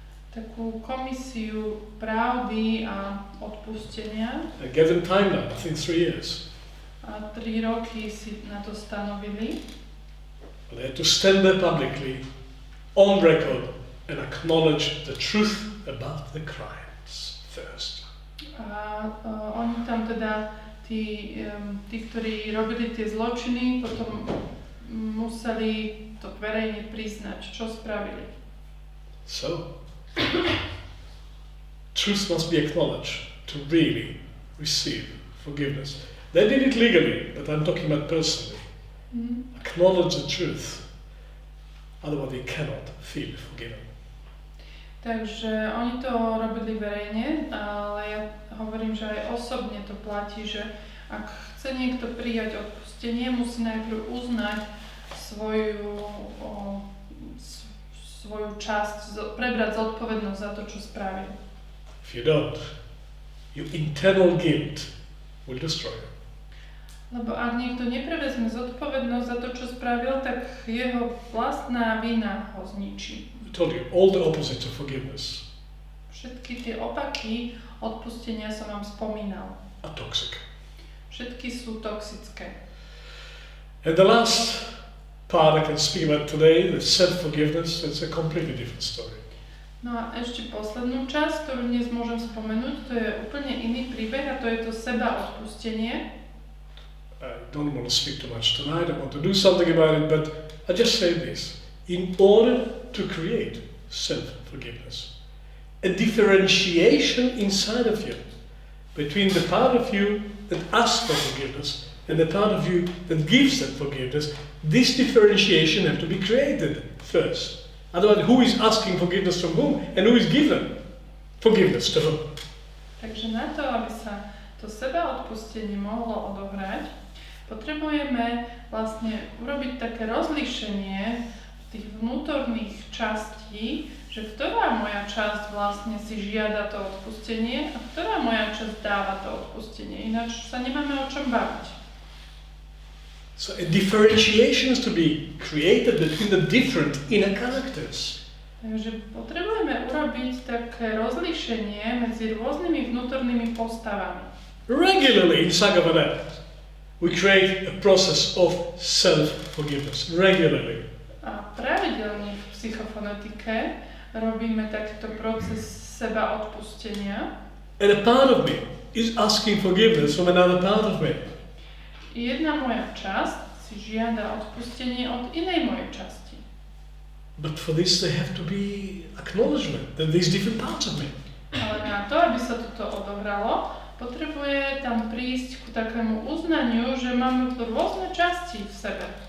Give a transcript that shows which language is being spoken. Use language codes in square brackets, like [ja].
[sk] Takú komisiu pravdy a odpustenia. [en] I gave them timeline, I think 3 years. [sk] A 3 roky si na to stanovili. [en] They had to stand there publicly, on record, and acknowledge the truth about the crimes first. [sk] A oni tam teda, tí, ktorí robili tie zločiny, potom museli to verejne priznať, čo spravili. [en] So, truth must be acknowledged to really receive forgiveness. They did it legally, but I'm talking about personally. Acknowledge the truth, otherwise they cannot feel forgiven. [sk] Takže oni to robili verejne, ale ja hovorím, že aj osobne to platí, že ak chce niekto prijať odpustenie, musí najprv uznať svoju časť, prebrať zodpovednosť za to, čo spravil. [en] If you don't, your internal guilt will destroy you. [sk] Lebo ak niekto neprevezme zodpovednosť za to, čo spravil, tak jeho vlastná vina ho zničí. [en] I told you, all the opposites of forgiveness [sk] Všetky tie opaky odpustenia som vám spomínal. [en] are toxic. [sk] Všetky sú toxické. [en] And the last part I can speak about today, the self-forgiveness. It's a completely different story. [sk] No a ešte poslednú časť, ktorú dnes môžem spomenúť, to je úplne iný príbeh a to je to seba-odpustenie. [en] I don't want to speak too much tonight, I want to do something about it, but I just say this. In order to create self-forgiveness, a differentiation inside of you between the part of you that asks for forgiveness and the part of you that gives that forgiveness, this differentiation has to be created first. Otherwise, who is asking forgiveness from whom and who is given forgiveness to whom? [sk] Takže na to, aby sa to sebaodpustenie mohlo odohrať, potrebujeme vlastne urobiť také rozlíšenie tých vnútorných častí, že ktorá moja časť vlastne si žiada to odpustenie a ktorá moja časť dáva to odpustenie. Ináč sa nemáme o čom baviť. [en] So a differentiation is to be created between the different inner characters. [sk] Takže potrebujeme urobiť také rozlíšenie medzi rôznymi vnútornými postavami. [en] Regularly in Sanghavana, we create a process of self-forgiveness. Regularly. [sk] A pravidelne v psychofonetike robíme takýto proces seba odpustenia. [en] And a part of me is asking forgiveness from another part of me. [sk] Jedna moja časť si žiada odpustenie od inej mojej časti. [en] But for this there have to be acknowledgement that there's different parts of me. [sk] Ale na to, aby sa toto odohralo, potrebuje tam prísť k takému uznaniu, že máme rôzne časti v sebe.